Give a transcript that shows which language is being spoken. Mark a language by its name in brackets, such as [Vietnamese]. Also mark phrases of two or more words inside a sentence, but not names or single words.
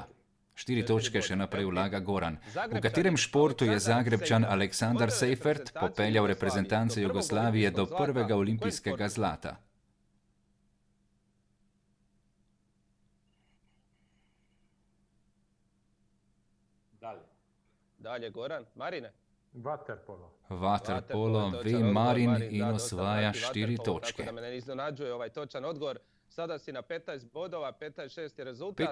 [Slovenian] 4 točke še naprej vlaga Goran. V katerem športu je Zagrebčan Aleksandar Seifert popeljal reprezentance Jugoslavije do prvega olimpijskega zlata? [Croatian] Dalje, Goran. Marine? Vaterpolo, [Slovenian] ve Marin in osvaja 4 točke. [Croatian] Tako da me ne iznenađuje ovaj točan odgovor. Sada si na 15 bodova, 15-6 je rezultat.